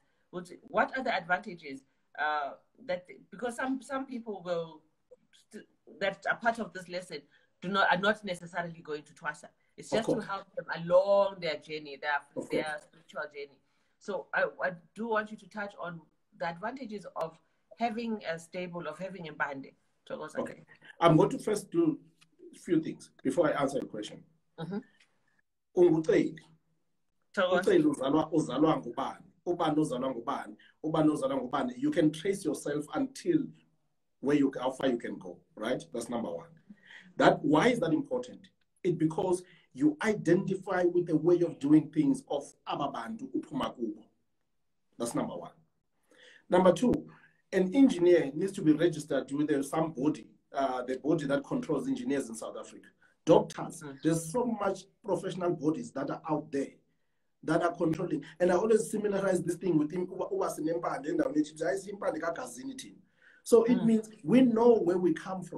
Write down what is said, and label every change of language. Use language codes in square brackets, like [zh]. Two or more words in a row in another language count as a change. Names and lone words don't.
[en] What are the advantages that, because some people will that are part of this lesson are not necessarily going to Thwasa. It's just to help them along their journey, their spiritual journey. So I do want you to touch on the advantages of having a stable, of having a band. Okay. I'm going to first do a few things before I answer your question. [xh] Unguteli. Unguteli uzalwa ngubani. Ubani uzalwa ngubani. Ubani uzalwa ngubani. [en] You can trace yourself until how far you can go, right? That's number one. Why is that important? It's because you identify with the way of doing things of [xh] ababantu uphuma kubo. [en] That's number one. Number two, an engineer needs to be registered with some body, the body that controls engineers in South Africa. Doctors, there's so much professional bodies that are out there that are controlling. And I always similarize this thing with him. So it means we know where we come from.